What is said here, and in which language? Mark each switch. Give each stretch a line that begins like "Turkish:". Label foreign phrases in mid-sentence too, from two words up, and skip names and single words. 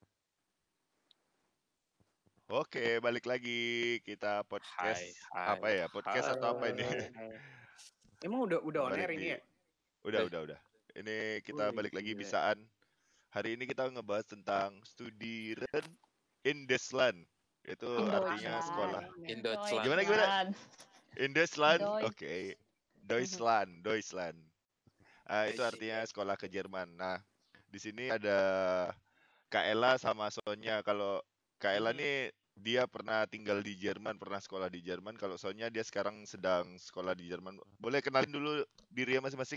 Indonesian: Oke, balik lagi kita podcast apa ya? Podcast atau apa ini? Emang udah on Balik air ini ya? Udah. Ini kita balik lagi bisaan. Hari ini kita ngebahas tentang
German: Studieren in Deutschland.
Indonesian: Itu artinya sekolah.
German: In Deutschland.
Indonesian: Gimana?
German: In Deutschland?
Indonesian: Oke. Deutschland. Itu artinya sekolah ke Jerman. Nah, di sini ada Kak Ella sama Sonya. Kalau Kak Ella nih dia pernah tinggal di Jerman, pernah sekolah di Jerman. Kalau Sonya dia sekarang sedang sekolah di Jerman. Boleh kenalin dulu diri masing-masing?